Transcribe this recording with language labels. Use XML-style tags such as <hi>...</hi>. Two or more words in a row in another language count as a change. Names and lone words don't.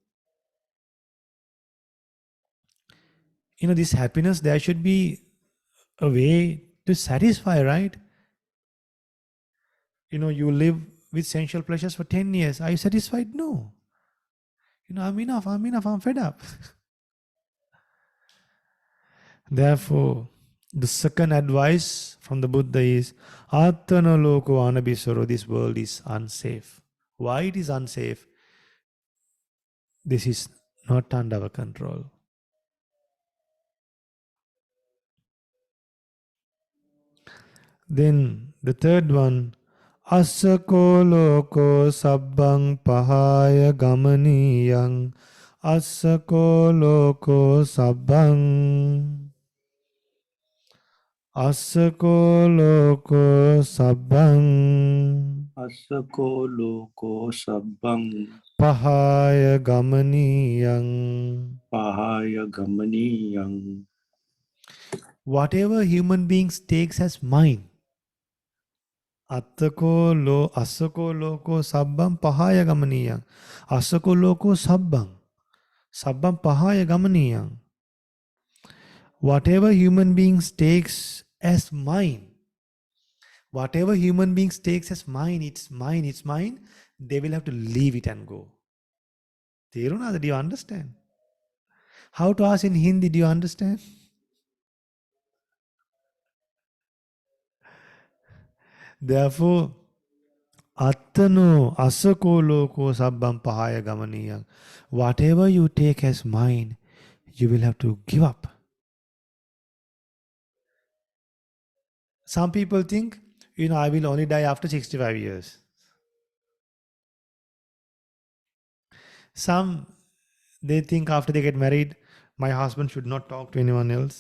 <en>This happiness, there should be a way to satisfy, right? You live with sensual pleasures for 10 years. Are you satisfied? No. I'm enough, I'm fed up. Therefore, the second advice from the Buddha is</en> <pi>Attana loko anabisaro.</pi> <en>This world is unsafe. Why it is unsafe? This is not under our control. Then the third one,</en> <pi>Asako loko sabbang pahaya gamaniyang. Asako loko sabbang. Asako loko sabbang. Asako loko sabbang Pahaya gamaniyang. pahaya gamaniyang.</pi> <en>Whatever human beings takes as mine.</en> <pi>Asako loko sabbang pahaya gamaniyang. Asako loko sabbang. Sabbang pahaya gamaniyang.</pi> <en>Whatever human beings takes as mine. Whatever human beings takes as mine, it's mine, it's mine. They will have to leave it and go. Do you understand? How to ask in Hindi, do you understand? Therefore,</en> <pi>Attano asako loko sabbam pahaya gamaniyang.</pi> <en>Whatever you take as mine, you will have to give up. Some people think, I will only die after 65 years. Some, they think after they get married, my husband should not talk to anyone else.</en>